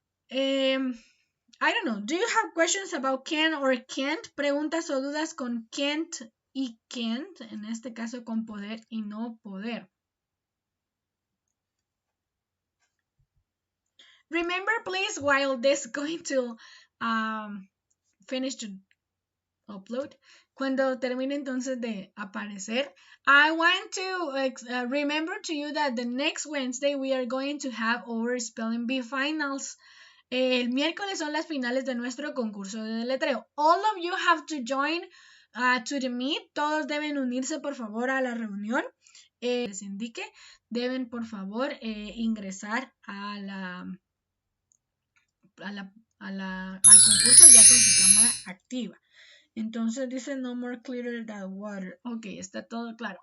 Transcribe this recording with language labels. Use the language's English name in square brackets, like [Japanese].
[English] I don't know. Do you have questions about can or can't? [Spanish] Preguntas o dudas con can't y can't. En este caso con poder y no poder. [English] Remember, please, while this is going to finish to upload, [Spanish] cuando termine entonces de aparecer, [English] I want to remember to you that the next Wednesday we are going to have our spelling bee finals. [Spanish] El miércoles son las finales de nuestro concurso de deletreo. [English] All of you have to join to the meet. [Spanish] Todos deben unirse, por favor, a la reunión. Les indique, deben, por favor, ingresar al concurso ya con su cámara activa. Entonces dice [English] no more clearer than water. Ok, [Spanish] está todo claro.